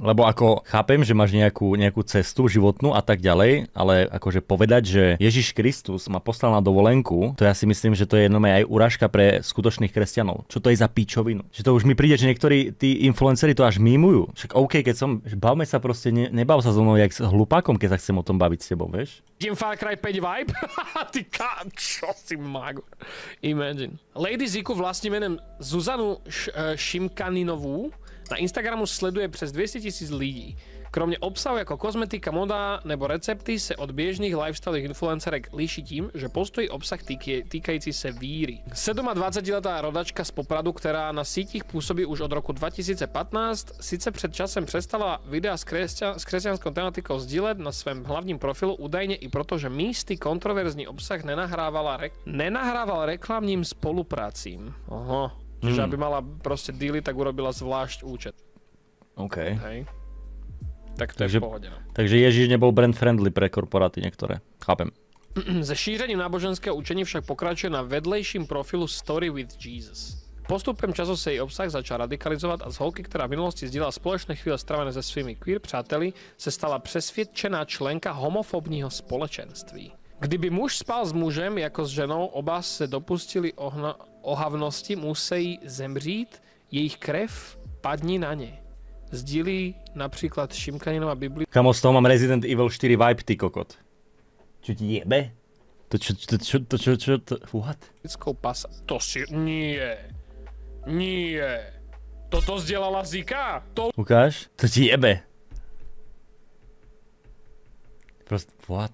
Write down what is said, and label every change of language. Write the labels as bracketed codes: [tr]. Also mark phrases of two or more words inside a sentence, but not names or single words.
[sk] Lebo ako chápem, že máš nejakú cestu životnú a tak ďalej, ale akože povedať, že Ježiš Kristus ma poslal na dovolenku, to ja si myslím, že to je aj urážka pre skutočných kresťanov. Čo to je za píčovinu? Že to už mi príde, že niektorí tí influenceri to až mímujú. Však OK, bavme sa proste, nebav sa so mnou jak s hlupákom, keď sa chcem o tom baviť s tebou, vieš? Idem Far Cry 5 vibe? Ty čo si magor. Imagine. [cs] Lady Ziku vlastním menem Zuzanu Šimkaninovú na Instagramu sleduje přes 200 000 lidí. Kromě obsahu jako kozmetika, moda nebo recepty se od běžných lifestyleových influencerek liší tím, že postojí obsah týkající se víry. 27letá rodačka z Popradu, která na sítích působí už od roku 2015, sice před časem přestala videa s křesťanskou tematikou sdílet na svém hlavním profilu, údajně i proto, že místy kontroverzní obsah nenahrával reklamním spolupracím. [sk] Aha. Čiže aby mala proste dealy, tak urobila zvlášť účet. OK. Hej. Tak to je v pohode. Takže Ježiš nebol [en] brand friendly [sk] pre korporáty niektoré. Chápem. [cs] Se šířením náboženského učení však pokračuje na vedlejším profilu Story with Jesus. Postupem času se její obsah začal radikalizovat a z holky, která v minulosti sdílela společné chvíle strávené se svými queer přáteli, se stala přesvědčená členka homofobního společenství. Kdyby muž spal s mužem jako s ženou, oba se dopustili ohavnosti, musí zemřít, jejich krev padni na ně. Sdílí například Šimkaninova Biblia. [sk] Kamo, z toho mám Resident Evil 4 vibe, ty kokot. Čo ti jebe? What? To si... Nie. Toto zdieľala Zika? Ukáž? To ti jebe. Proste, what?